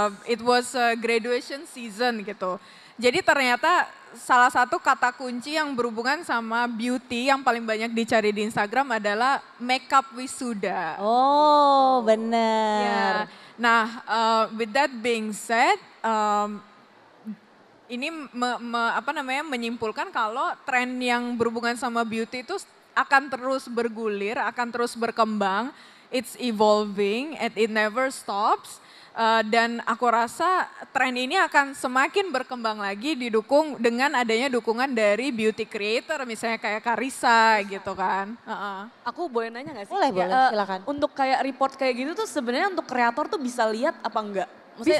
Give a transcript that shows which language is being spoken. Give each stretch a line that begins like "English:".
English: It was a graduation season gitu.
Indonesian: Jadi ternyata salah satu kata kunci yang berhubungan sama beauty yang paling banyak dicari di Instagram adalah makeup wisuda. Oh, Ya. benar. Nah,
English: with that being said,
Indonesian: ini menyimpulkan kalau tren yang berhubungan sama beauty itu akan terus bergulir, akan terus berkembang.
English: It's evolving and it never stops.
Indonesian: Dan aku rasa tren ini akan semakin berkembang lagi didukung dengan adanya dukungan dari beauty creator misalnya kayak Karissa gitu kan. Aku boleh nanya gak sih? Boleh, silakan. Untuk kayak report kayak gitu tuh sebenarnya untuk kreator tuh bisa lihat apa enggak? Maksudnya